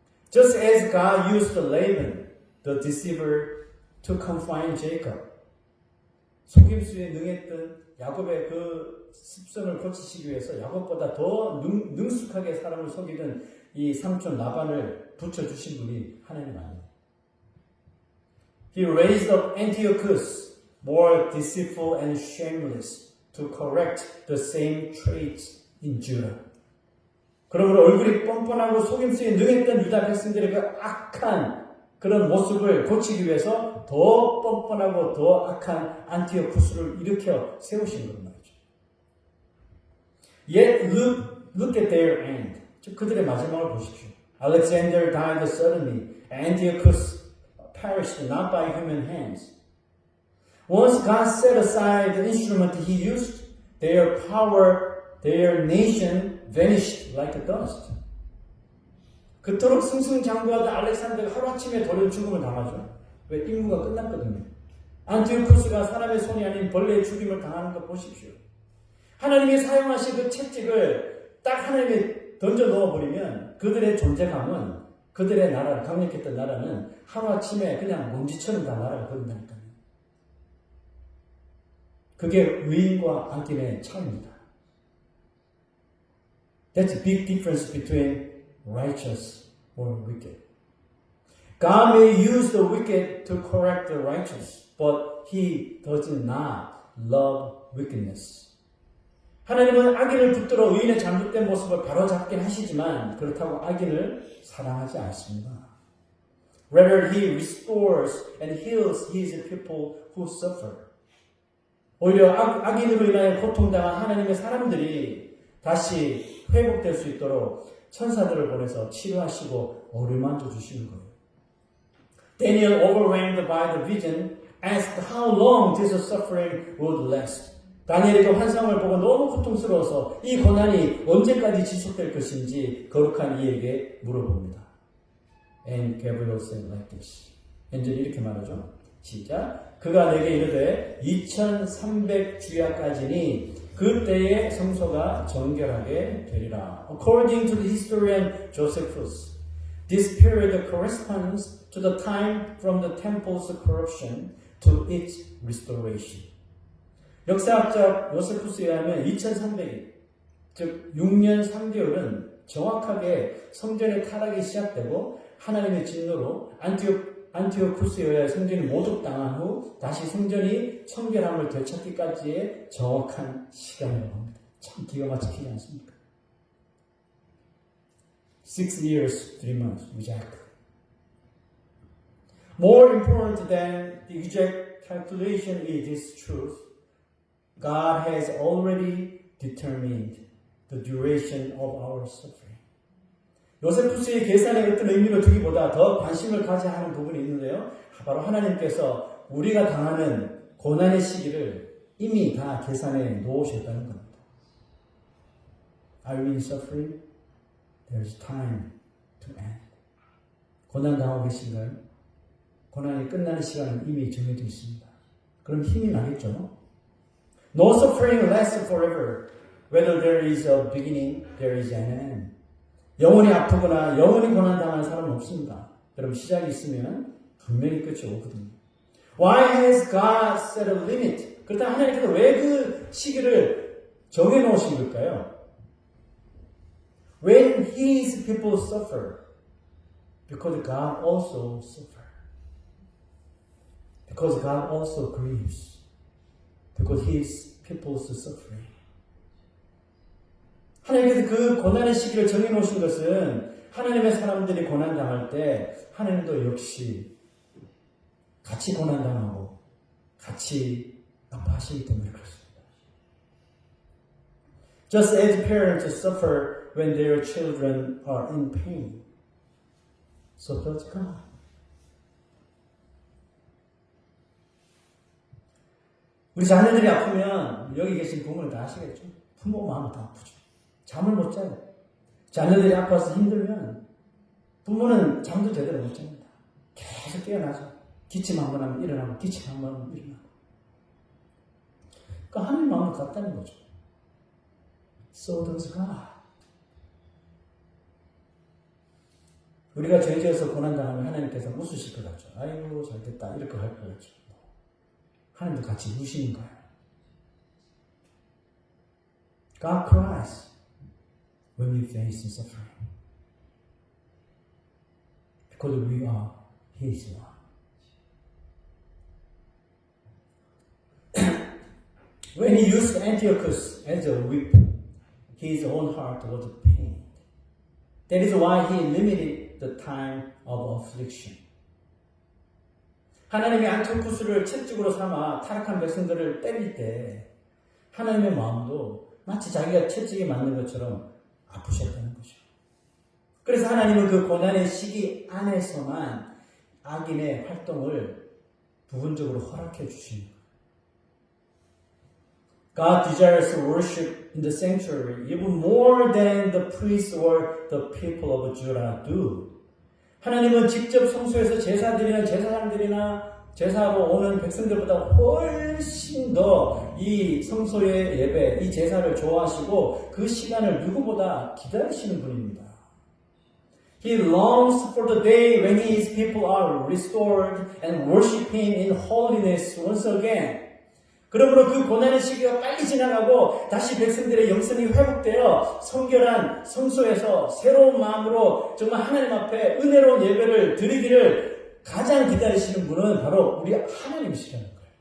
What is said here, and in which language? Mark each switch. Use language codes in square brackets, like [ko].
[en] Just as God used Laban, the deceiver, to confine Jacob. [ko] 속임수에 능했던 야곱의 그 습성을 고치시기 위해서 야곱보다 더 능숙하게 사람을 속이던 이 삼촌 라반을 붙여주신 분이 하나님 아니에요. [en] He raised up Antiochus, more deceitful and shameless, to correct the same traits in Judah. [ko] 그러므로 얼굴이 뻔뻔하고 속임수에 능했던 유다 백성들의 그 악한 그런 모습을 고치기 위해서 더 뻔뻔하고 더 악한 안티오쿠스를 일으켜 세우신 것 말이죠. [en] Yet look at their end. [ko] 즉 그들의 마지막을 보십시오. [en] Alexander died suddenly. Antiochus perished not by human hands. Once God set aside the instrument he used, their power, their nation vanished like a dust. [ko] 그토록 승승장구하던 알렉산더가 하루아침에 돌연 죽음을 당하죠. 왜? 임무가 끝났거든요. 안티오쿠스가 사람의 손이 아닌 벌레의 죽임을 당하는 거 보십시오. 하나님이 사용하신 그 채찍을 딱 하나님이 던져 넣어버리면 그들의 존재감은, 그들의 나라를, 강력했던 나라는 하루아침에 그냥 먼지처럼 다 나라가 버린다니까요. 그게 의인과 악인의 차이입니다. [en] That's a big difference between righteous or wicked. God may use the wicked to correct the righteous, but He does not love wickedness. [ko] 하나님은 악인을 붙들어 의인의 잘못된 모습을 바로잡긴 하시지만 그렇다고 악인을 사랑하지 않습니다. [en] Rather, He restores and heals His people who suffer. [ko] 오히려 악인으로 인하여 고통당한 하나님의 사람들이 다시 회복될 수 있도록 천사들을 보내서 치료하시고 어루만져 주시는 거예요. [en] Daniel, overwhelmed by the vision, asked how long this suffering would last. [ko] 다니엘이 그 환상을 보고 너무 고통스러워서 이 고난이 언제까지 지속될 것인지 거룩한 이에게 물어봅니다. [en] And Gabriel said like this. [ko] 엔젤이 이렇게 말하죠. 시작. 그가 내게 이르되 2300주야까지니 그때의 성소가 정결하게 되리라. [en] According to the historian Josephus, this period corresponds to the time from the temple's corruption to its restoration. [ko] 역사학자 요세푸스에 의하면 2300일, 즉 6년 3개월은 정확하게 성전의 타락이 시작되고 하나님의 진노로 안티오쿠스에 의해 성전이 모독당한 후 다시 성전이 청결함을 되찾기까지의 정확한 시간이라고 합니다. 참 기가 막히지 않습니까? [en] 6 years, 3 months, exactly. More important than the exact calculation is this truth. God has already determined the duration of our suffering. [ko] 요세푸스의 계산에 어떤 의미를 두기보다 더 관심을 가져야 하는 부분이 있는데요. 바로 하나님께서 우리가 당하는 고난의 시기를 이미 다 계산해 놓으셨다는 겁니다. [en] Are we in suffering? There is time to end. [ko] 고난 당하고 계신가요? 고난이 끝나는 시간은 이미 정해져 있습니다. 그럼 힘이 나겠죠? [en] No suffering lasts forever. Whether there is a beginning, there is an end. [ko] 영원히 아프거나 영원히 고난당하는 사람은 없습니다. 여러분 시작이 있으면 분명히 끝이 오거든요. [en] Why has God set a limit? [ko] 그렇다면 하나님께서 왜 그 시기를 정해놓으신 걸까요? [en] When His people suffer, because God also suffers. Because God also grieves. Because His people's suffering. [ko] 하나님께서 그 고난의 시기를 정해놓으신 것은 하나님의 사람들이 고난당할 때 하나님도 역시 같이 고난당하고 같이 아파하시기 때문에 그렇습니다. [en] Just as parents suffer when their children are in pain, so does God. [ko] 우리 자녀들이 아프면 여기 계신 부모는 다 아시겠죠? 부모 마음은 다 아프죠. 잠을 못 자요. 자녀들이 아파서 힘들면 부모는 잠도 제대로 못 잡니다. 계속 깨어나죠. 기침 한번 하면 일어나고 기침 한번 하면 일어나고. 그러니까 하나님 마음은 같다는 거죠. [en] So does God. [ko] 우리가 죄 지어서 고난당하면 하나님께서 웃으실 것 같죠. 아이고 잘됐다 이렇게 할 것 같죠. 하나님도 같이 우시는 거예요. [en] God cries when we face suffering. Because we are His one. When He used Antiochus as a whip, His own heart was pained. That is why He limited the time of affliction. [ko] 하나님이 안티오쿠스를 채찍으로 삼아 타락한 백성들을 때릴 때 하나님의 마음도 마치 자기가 채찍에 맞는 것처럼 아프셨다는 거죠. 그래서 하나님은 그 고난의 시기 안에서만 악인의 활동을 부분적으로 허락해 주시는 거예요. [en] God desires worship in the sanctuary even more than the priests or the people of Judah do. [ko] 하나님은 직접 성소에서 제사 드리는 제사장들이나 제사로 오는 백성들보다 훨씬 더 이 성소의 예배, 이 제사를 좋아하시고 그 시간을 누구보다 기다리시는 분입니다. [en] He longs for the day when his people are restored and worship him in holiness once again. [ko] 그러므로 그 고난의 시기가 빨리 지나가고 다시 백성들의 영성이 회복되어 성결한 성소에서 새로운 마음으로 정말 하나님 앞에 은혜로운 예배를 드리기를 가장 기다리시는 분은 바로 우리 하나님이시라는 거예요.